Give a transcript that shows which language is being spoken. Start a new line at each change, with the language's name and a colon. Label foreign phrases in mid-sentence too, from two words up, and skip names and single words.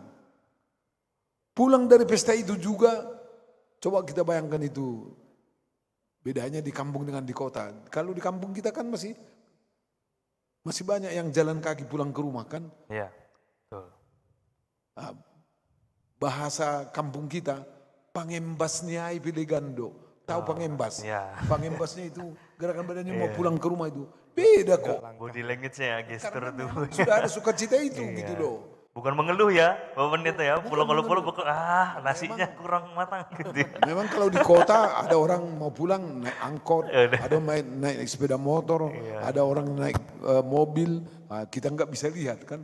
Indonesian: Pulang dari pesta itu juga, coba kita bayangkan itu. Bedanya di kampung dengan di kota. Kalau di kampung kita kan masih banyak yang jalan kaki pulang ke rumah kan. Iya, betul. Bahasa kampung kita,
Batak Simalungun: pangembasnya ai pilegando.
Indonesian: Tahu pangembas? Iya. Pangembasnya itu gerakan badannya mau pulang ke rumah itu. Beda kok.
English: Body language-nya,
Indonesian: gestur Karena itu. memang sudah ada sukacita itu gitu loh. Bukan mengeluh ya, Bapak Pendeta ya. Pulang-pulang nasinya kurang matang gitu ya. Memang kalau di kota ada orang mau pulang naik angkot, ada naik sepeda motor, ada orang naik mobil, kita nggak bisa lihat kan.